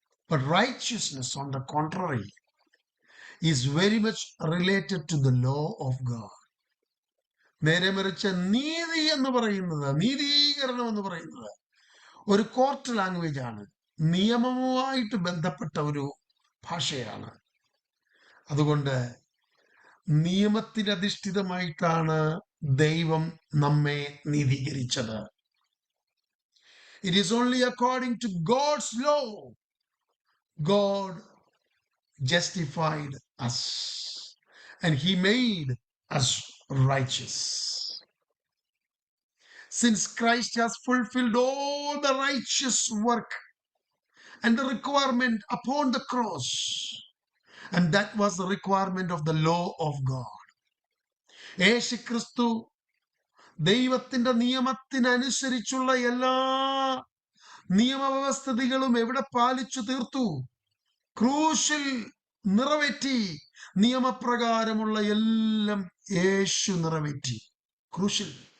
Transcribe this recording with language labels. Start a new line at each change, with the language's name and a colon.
English: But righteousness, on the contrary, is very much related to the law of God.
Malayalam: നേരെ മറിച്ച് നീതി എന്ന് പറയുന്നത്, നീതീകരണം എന്ന് പറയുന്നത് ഒരു കോർട്ട് ലാംഗ്വേജ് ആണ്, നിയമവുമായിട്ട് ബന്ധപ്പെട്ട ഒരു ഭാഷയാണ്. അതുകൊണ്ട് നിയമത്തിനധിഷ്ഠിതമായിട്ടാണ് ദൈവം നമ്മെ നീതീകരിച്ചത്.
English: It is only according to God's law God justified us and he made us righteous. Since Christ has fulfilled all the righteous work and the requirement upon the cross, and that was the requirement of the law of God.
Malayalam: യേശു ക്രിസ്തു ദൈവത്തിന്റെ നിയമത്തിനനുസരിച്ചുള്ള എല്ലാ നിയമവ്യവസ്ഥിതികളും എവിടെ പാലിച്ചു തീർത്തു? ക്രൂശിൽ നിറവേറ്റി. നിയമപ്രകാരമുള്ള എല്ലാം യേശു നിറവേറ്റി ക്രൂശിൽ.